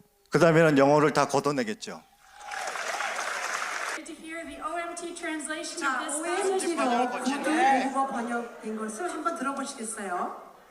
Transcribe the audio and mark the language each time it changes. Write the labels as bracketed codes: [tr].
[ko] 그 다음에는 영어를 다 걷어내겠죠. [en] To hear the OMT translation [ko] 자, [en] of this [ko] OMT로 [en] passage. [ko] 구두 외국어 번역된 것을 한번 들어보시겠어요?